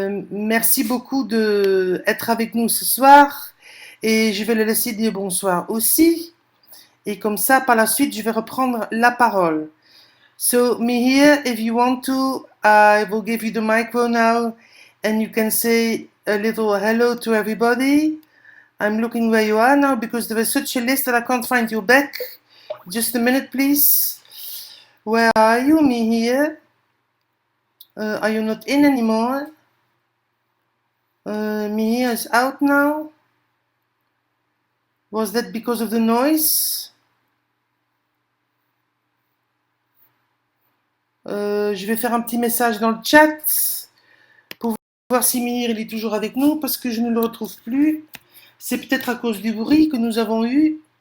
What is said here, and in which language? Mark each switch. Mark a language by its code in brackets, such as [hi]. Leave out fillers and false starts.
[fr] Merci beaucoup d'être avec nous ce soir et je vais le laisser dire bonsoir aussi. Et comme ça, par la suite, je vais reprendre la parole. [en] So, Mihir, if you want to, I will give you the micro now and you can say a little hello to everybody. I'm looking where you are now because there is such a list that I can't find you back. Just a minute, please. Where are you, Mihir? Are you not in anymore? Mihir is out now. Was that because of the noise? [fr] Je vais faire un petit message dans le chat pour voir si Mihir il est toujours avec nous parce que je ne le retrouve plus. C'est peut-être à cause du bruit que nous avons eu.